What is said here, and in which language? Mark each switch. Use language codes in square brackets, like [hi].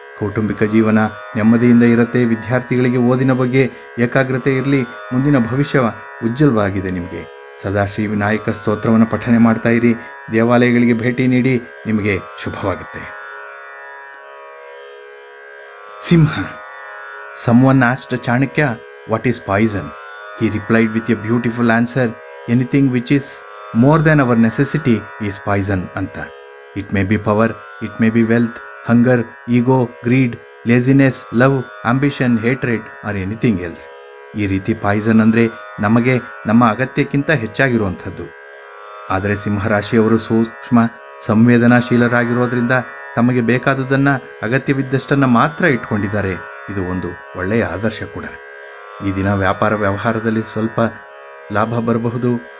[kn] ಕೌಟುಂಬಿಕ ಜೀವನ ನೆಮ್ಮದಿಯಿಂದ ಇರುತ್ತೆ. ವಿದ್ಯಾರ್ಥಿಗಳಿಗೆ ಓದಿನ ಬಗ್ಗೆ ಏಕಾಗ್ರತೆ ಇರಲಿ. ಮುಂದಿನ ಭವಿಷ್ಯ ಉಜ್ವಲವಾಗಿದೆ ನಿಮಗೆ. ಸದಾ ಶ್ರೀ ವಿನಾಯಕ ಸ್ತೋತ್ರವನ್ನು ಪಠನೆ ಮಾಡ್ತಾ ಇರಿ. ದೇವಾಲಯಗಳಿಗೆ ಭೇಟಿ ನೀಡಿ, ನಿಮಗೆ ಶುಭವಾಗುತ್ತೆ. ಸಿಂಹ. [en] Someone asked Chanakya, "What is poison?" He replied with a beautiful answer, "Anything which is more than our necessity is poison ಅಂತ. It may be power, it may be wealth, hunger, ego, greed, laziness, love, ambition, hatred or anything else." [kn] ಈ ರೀತಿ Poisson ಅಂದರೆ ನಮಗೆ ನಮ್ಮ ಅಗತ್ಯಕ್ಕಿಂತ ಹೆಚ್ಚಾಗಿರುವಂಥದ್ದು. ಆದರೆ ಸಿಂಹರಾಶಿಯವರು ಸೂಕ್ಷ್ಮ ಸಂವೇದನಾಶೀಲರಾಗಿರೋದ್ರಿಂದ ತಮಗೆ ಬೇಕಾದುದನ್ನು, ಅಗತ್ಯವಿದ್ದಷ್ಟನ್ನು ಮಾತ್ರ ಇಟ್ಕೊಂಡಿದ್ದಾರೆ. ಇದು ಒಂದು ಒಳ್ಳೆಯ ಆದರ್ಶ ಕೂಡ. ಈ ದಿನ ವ್ಯಾಪಾರ ವ್ಯವಹಾರದಲ್ಲಿ ಸ್ವಲ್ಪ ಲಾಭ ಬರಬಹುದು.